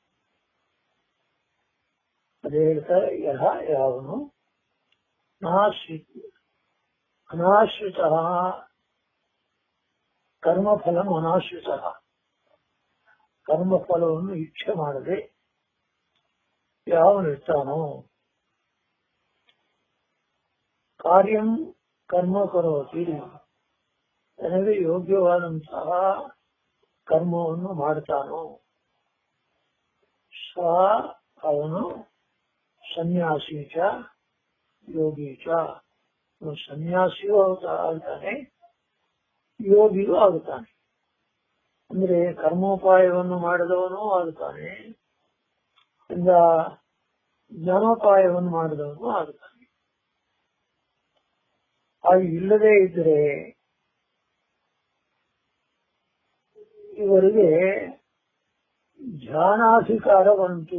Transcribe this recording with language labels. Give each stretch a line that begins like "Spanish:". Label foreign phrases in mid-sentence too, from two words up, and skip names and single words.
Kannada: ಅದೇ ಹೇಳ್ತಾರೆ, ಯಾವನು
Sanskrit: ಅನಾಶ್ರಿತ ಕರ್ಮಫಲ ಅನಾಶ್ರಿತ,
Kannada: ಕರ್ಮಫಲವನ್ನು ಇಚ್ಛೆ ಮಾಡದೆ ಯಾವನಿರ್ತಾನೋ
Sanskrit: ಕಾರ್ಯಂ ಕರ್ಮ ಕರೋತಿ,
Kannada: ತನಗೆ ಯೋಗ್ಯವಾದಂತಹ ಕರ್ಮವನ್ನು ಮಾಡ್ತಾನೋ ಸ ಅವನು
Sanskrit: ಸನ್ಯಾಸಿ ಚ ಯೋಗಿ ಚ.
Kannada: ಸನ್ಯಾಸಿಯೂ ಆಗ್ತಾನೆ, ಯೋಗಿಯೂ ಆಗುತ್ತಾನೆ. ಅಂದ್ರೆ ಕರ್ಮೋಪಾಯವನ್ನು ಮಾಡಿದವನು ಆಗುತ್ತಾನೆ, ಜ್ಞಾನೋಪಾಯವನ್ನು ಮಾಡಿದವನು ಆಗುತ್ತಾನೆ. ಅದು ಇಲ್ಲದೆ ಇದ್ರೆ ಇವರಿಗೆ ಧ್ಯಾನಾಧಿಕಾರ ಬಂತು.